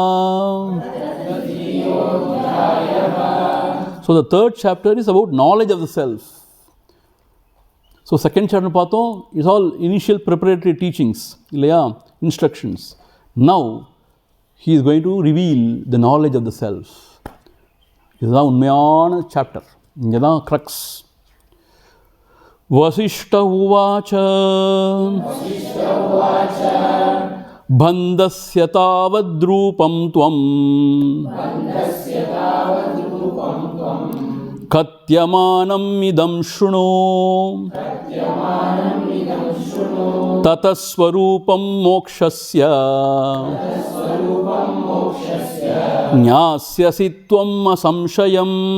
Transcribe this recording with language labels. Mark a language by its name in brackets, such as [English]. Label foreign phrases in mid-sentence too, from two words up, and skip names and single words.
[English] So the 3rd chapter is about knowledge of the self. So second chapter பார்த்தோம், is all initial preparatory teachings, இல்லையா, instructions. Now he is going to reveal the knowledge of the self. [Tamil] இதுதான் உண்மையான சாப்டர். இங்கே தான் க்ரக்ஸ். [Sanskrit] वसिष्ठ उवाच बन्धस्य तावद्रूपं त्वं कथ्यमानम् इदं शृणु ततस्वरूपं मोक्षस्य ज्ञास्यसि त्वम् असंशयम्.